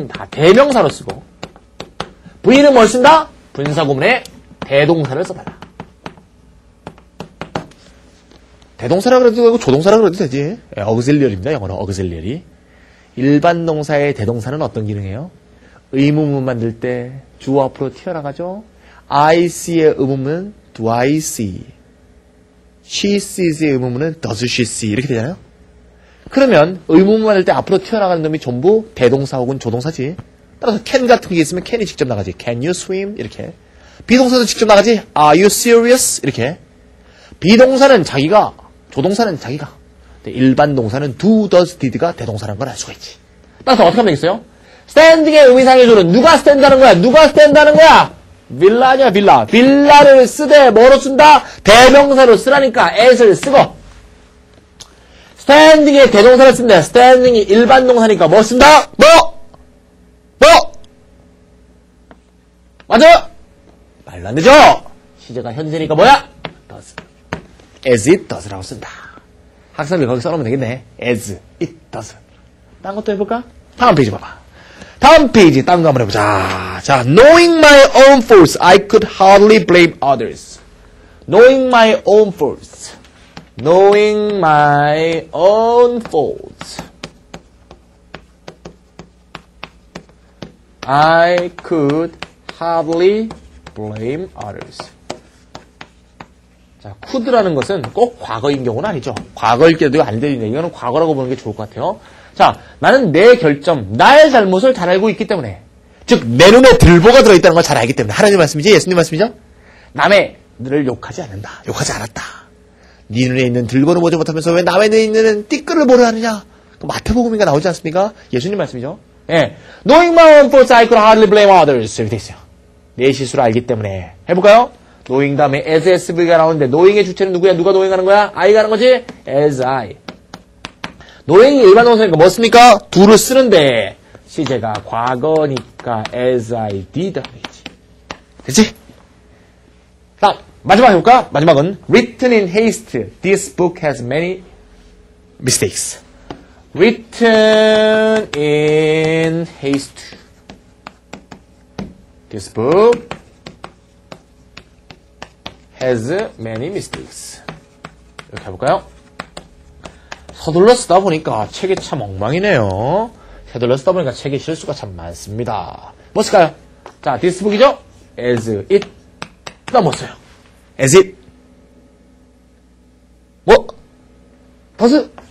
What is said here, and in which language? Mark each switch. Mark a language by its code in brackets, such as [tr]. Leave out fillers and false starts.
[ko] 대명사로 쓰고, v는 뭘 쓴다? 분사구문에 대동사를 써달라. 대동사라 그래도 되고 조동사라 그래도 되지. auxiliary입니다. 영어로 auxiliary. 일반 동사의 대동사는 어떤 기능이에요? 의문문 만들 때 주어 앞으로 튀어나가죠. [en] I see [ko] 의 의문문은 [en] do I see. She sees의 의문문은 does she see. [ko] 이렇게 되잖아요. 그러면 의문문 만들 때 앞으로 튀어나가는 놈이 전부 대동사 혹은 조동사지. 따라서 can 같은 게 있으면 can이 직접 나가지. [en] Can you swim? [ko] 이렇게. 비동사도 직접 나가지. [en] Are you serious? [ko] 이렇게. 비동사는 자기가, 조동사는 자기가. 일반 동사는 do, does, did가 대동사라는 걸 알 수가 있지. 따라서 어떻게 하면 되겠어요? standing의 의미상의 조는 누가 stand하는 거야? 누가 stand하는 거야? 빌라 아니야, 빌라. 빌라를 쓰되 뭐로 쓴다? 대명사로 쓰라니까 as를 쓰고. standing의 대동사를 쓴다. standing이 일반 동사니까 뭐 쓴다? 뭐? 맞아? 말도 안 되죠? 시제가 현재니까 뭐야? does. [en] as it does [ko] 라고 쓴다. 학생들 거기 써놓으면 되겠네. [en] as it does. [ko] 딴 것도 해볼까? 다음 페이지 봐봐. 다음 페이지 딴 거 한번 해보자. [en] 자, knowing my own faults, I could hardly blame others. knowing my own faults. knowing my own faults. I could hardly blame others. [ko] 자, could라는 것은 꼭 과거인 경우는 아니죠. 과거일 때도 안 되는데 이거는 과거라고 보는 게 좋을 것 같아요. 자, 나는 내 결점, 나의 잘못을 잘 알고 있기 때문에, 즉 내 눈에 들보가 들어있다는 걸 잘 알기 때문에. 하나님 말씀이지? 예수님 말씀이죠? 남의 눈을 욕하지 않는다. 욕하지 않았다. 네 눈에 있는 들보를 보지 못하면서 왜 남의 눈에 있는 띠끌을 보려 하느냐? 마태복음인가 나오지 않습니까? 예수님 말씀이죠? 예. [en] Knowing my own faults, I could hardly blame others. [ko] 이렇게 돼 있어요. 내 실수를 알기 때문에. 해볼까요? knowing 다음에 as SV가 나오는데 knowing의 주체는 누구야? 누가 knowing하는 거야? I가 하는 거지? as I. knowing이 일반 동사니까 뭐 씁니까? do를 쓰는데 시제가 과거니까 [en] as I did [ko] 하겠지. 됐지? 다음 마지막 해볼까? 마지막은 [en] written in haste. This book has many mistakes. written in haste. This book has many mistakes. [ko] 이렇게 해볼까요? 서둘러 쓰다 보니까 책이 참 엉망이네요. 서둘러 쓰다 보니까 책에 실수가 참 많습니다. 뭐 쓸까요? 자, this book이죠? [en] as it. [ko] 그 다음 뭐 써요? as it. 뭐? does?